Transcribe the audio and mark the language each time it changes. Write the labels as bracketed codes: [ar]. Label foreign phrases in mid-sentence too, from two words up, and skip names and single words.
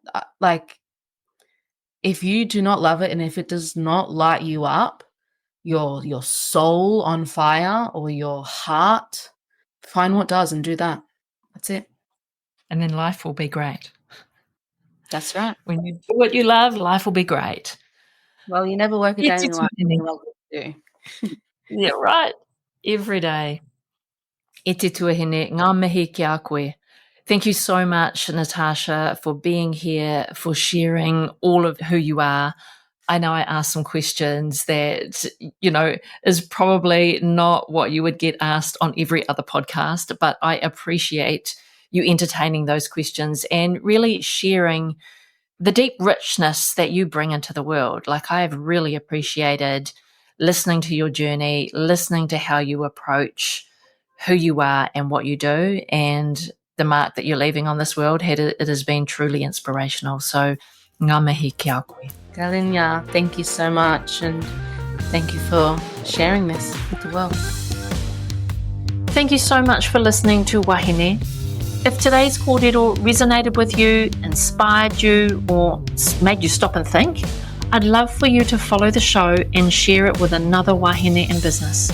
[en] Like, if you do not love it and if it does not light you up, your soul on fire or your heart, find what does and do that. That's it. And then life will be great. That's right. When you do what you love, life will be great. Well, you never work a day in life you love what you do. Yeah, right. Every day. [mi] E te tuahine, ngā mihi ki a koe. [en] Thank you so much, Natasha, for being here, for sharing all of who you are. I know I asked some questions that, is probably not what you would get asked on every other podcast, but I appreciate you entertaining those questions and really sharing the deep richness that you bring into the world. Like, I've really appreciated listening to your journey, listening to how you approach who you are and what you do, and the mark that you're leaving on this world. It has been truly inspirational. So, [mi] ngā mihi ki a koe. [en] Galinya, thank you so much, and thank you for sharing this with the world. Thank you so much for listening to Wahine. If today's kōrero resonated with you, inspired you, or made you stop and think, I'd love for you to follow the show and share it with another wahine in business.